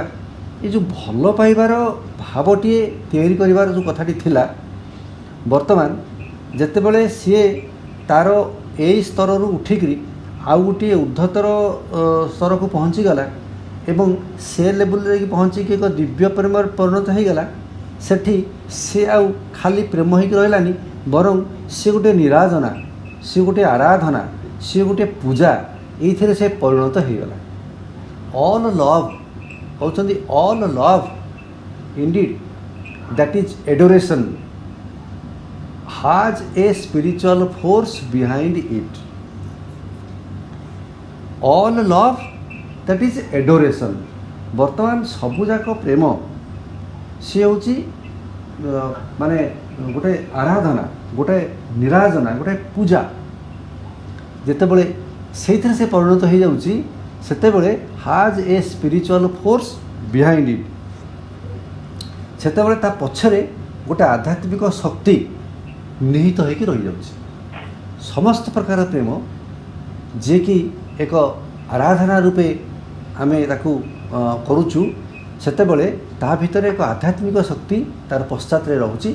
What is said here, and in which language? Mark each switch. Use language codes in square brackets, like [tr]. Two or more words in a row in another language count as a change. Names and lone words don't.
[or] ଏ ଯେଉଁ ଭଲ ପାଇବାର ଭାବଟିଏ ତିଆରି କରିବାର ଯେଉଁ କଥାଟି ଥିଲା, ବର୍ତ୍ତମାନ ଯେତେବେଳେ ସିଏ ତା'ର ଏଇ ସ୍ତରରୁ ଉଠିକରି ଆଉ ଗୋଟିଏ ଉର୍ଦ୍ଧ୍ୱତର ସ୍ତରକୁ ପହଞ୍ଚିଗଲା ଏବଂ ସେ ଲେବୁଲ୍ରେ ଯାଇକି ପହଞ୍ଚିକି ଏକ ଦିବ୍ୟ ପ୍ରେମରେ ପରିଣତ ହୋଇଗଲା, ସେଠି ସେ ଆଉ ଖାଲି ପ୍ରେମ ହେଇକି ରହିଲାନି, ବରଂ ସେ ଗୋଟିଏ ନିରାଜନା, ସେ ଗୋଟିଏ ଆରାଧନା, ସେ ଗୋଟିଏ ପୂଜା, ଏଇଥିରେ ସେ ପରିଣତ ହୋଇଗଲା। [en] all love ହେଉଛନ୍ତି all love indeed that is adoration has a spiritual force behind it. All love that is adoration. [or] ବର୍ତ୍ତମାନ ସବୁଯାକ ପ୍ରେମ ସିଏ ହେଉଛି ମାନେ ଗୋଟେ ଆରାଧନା, ଗୋଟେ ନିରାଜନା, ଗୋଟେ ପୂଜା। ଯେତେବେଳେ ସେଇଥିରେ ସେ ପରିଣତ ହୋଇଯାଉଛି, ସେତେବେଳେ [en] has a spiritual force behind it, [or] ସେତେବେଳେ ତା ପଛରେ ଗୋଟେ ଆଧ୍ୟାତ୍ମିକ ଶକ୍ତି ନିହିତ ହୋଇକି ରହିଯାଉଛି। ସମସ୍ତ ପ୍ରକାର ପ୍ରେମ ଯିଏକି ଏକ ଆରାଧନା ରୂପେ ଆମେ ତାକୁ କରୁଛୁ, ସେତେବେଳେ ତା ଭିତରେ ଏକ ଆଧ୍ୟାତ୍ମିକ ଶକ୍ତି ତାର ପଶ୍ଚାତରେ ରହୁଛି।